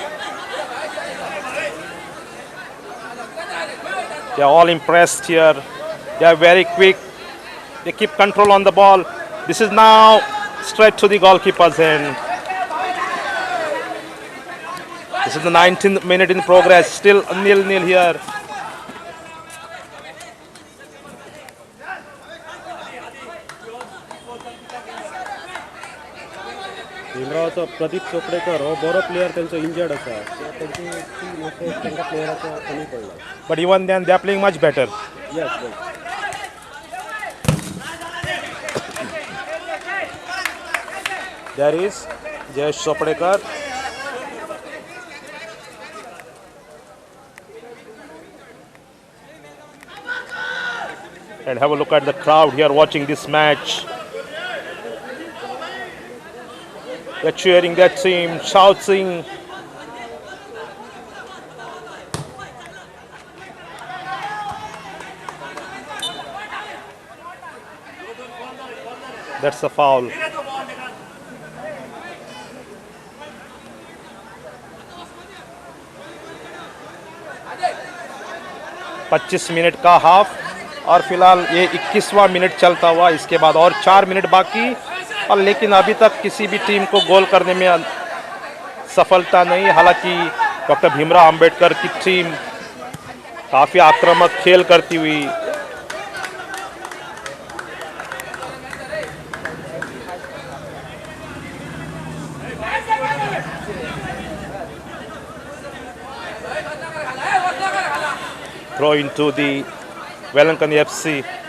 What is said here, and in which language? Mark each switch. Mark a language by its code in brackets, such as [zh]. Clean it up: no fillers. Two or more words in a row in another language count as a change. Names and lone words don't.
[en] They are all impressed here. They are very quick. They keep control on the ball. This is now straight to the goalkeeper's end. This is the 19th minute in progress. Still 0-0 here. [kok] भीमरावचो प्रदीप चोपडेकर हो बरो प्लेयर त्यांचो इंजर्ड आसा सो त्यांची टीम तांकां प्लेयराचो कमी पडला [en] But even then, they are playing much better. येस There is Jayesh Choprekar. And have a look at the crowd here watching this match. They're cheering their team, shouting. That's a foul. [hi] पच्चीस मिनट का हाफ और फिलहाल ये 21वां मिनट चलता हुआ इसके बाद और 4 मिनट बाकी और लेकिन अभी तक किसी भी टीम को गोल करने में सफलता नहीं। हालांकि डॉक्टर भीमराव अंबेडकर की टीम काफ़ी आक्रामक खेल करती हुई [en] throw into the Wellington FC.